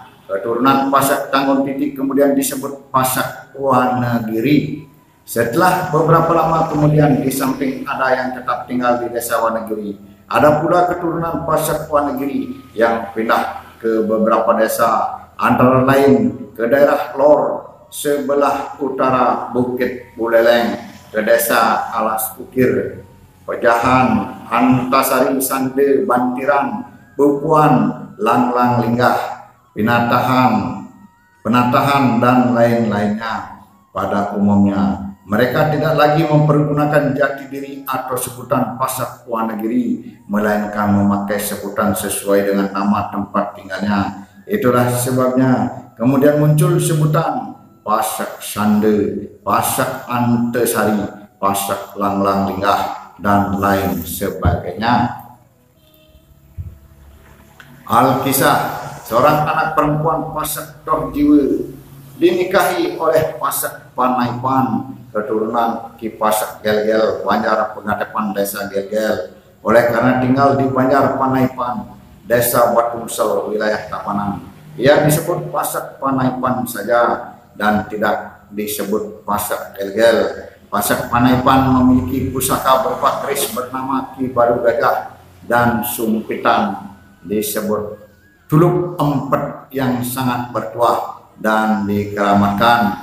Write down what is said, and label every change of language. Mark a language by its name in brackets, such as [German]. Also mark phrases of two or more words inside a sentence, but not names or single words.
[Indonesian] Keturunan Pasak Tanggun Titi kemudian disebut Pasak Wanagiri. Setelah beberapa lama kemudian di samping ada yang tetap tinggal di Desa Wanagiri, ada pula keturunan Pasak Wanagiri yang pindah ke beberapa desa, antara lain ke daerah Lor sebelah utara Bukit Buleleng, ke Desa Alas Ukir, Pejahan, Antasari, Sande, Bantiran, Bupuan, Langlang Linggah, Penatahan, dan lain-lainnya. Pada umumnya mereka tidak lagi mempergunakan jati diri atau sebutan Pasak Wanagiri, melainkan memakai sebutan sesuai dengan nama tempat tinggalnya. Itulah sebabnya kemudian muncul sebutan Pasak Sande, Pasak Antasari, Pasak Langlang Linggah, dan lain sebagainya. Alkisah, seorang anak perempuan Pasak Toh Jiwa dinikahi oleh Pasak Panaipan, keturunan Ki Pasak Gelgel, Banjar Pengatepan Desa Gelgel. Oleh karena tinggal di Banjar Panaipan, Desa Batumsel, wilayah Tabanan, ia disebut Pasak Panaipan saja dan tidak disebut Pasak Gelgel. Pasak Panaipan memiliki pusaka berupa keris bernama Ki Baru Gajah dan sumpitan disebut Tuluk Empet yang sangat bertuah dan dikeramatkan.